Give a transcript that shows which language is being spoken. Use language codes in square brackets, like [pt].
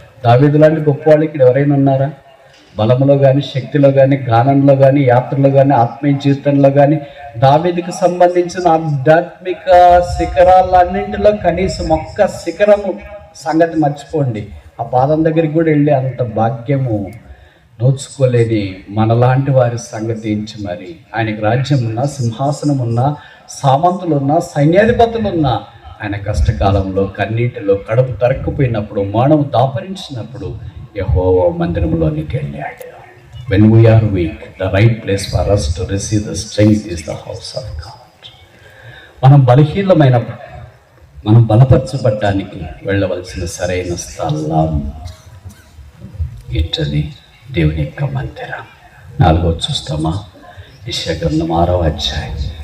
[te] దావీదు లాంటి గొప్ప వాళ్ళు ఇక్కడ ఎవరైనా ఉన్నారా? బలంలో కానీ, శక్తిలో కానీ, గానంలో కానీ, యాత్రలో కానీ, ఆత్మీయ జీవితంలో కానీ దావీదుకు సంబంధించిన ఆధ్యాత్మిక శిఖరాలన్నింటిలో కనీసం ఒక్క శిఖరము సంగతి మర్చిపోండి, ఆ పాదం దగ్గరికి కూడా వెళ్ళి అంత భాగ్యము నోచుకోలేని మనలాంటి వారి సంగతి ఏంచి మరి. ఆయనకు రాజ్యం ఉన్నా, సింహాసనం ఉన్నా, సామంతులున్నా, సైన్యాధిపతులున్నా ఆయన కష్టకాలంలో కన్నీటిలో కడుపు తరక్కుపోయినప్పుడు, మానవు దాపరించినప్పుడు యెహోవా మందిరంలోనికి వెళ్ళాడు. [en] When we are weak, the right place for us to receive the strength is the house of God. [te] మనం బలహీనమైనప్పుడు మనం బలపరచబడటానికి వెళ్ళవలసిన సరైన స్థలం ఏంటది? దేవుని యొక్క మందిరం. 4వ చూస్తామా? యెషయా గ్రంథం 6వ అధ్యాయం.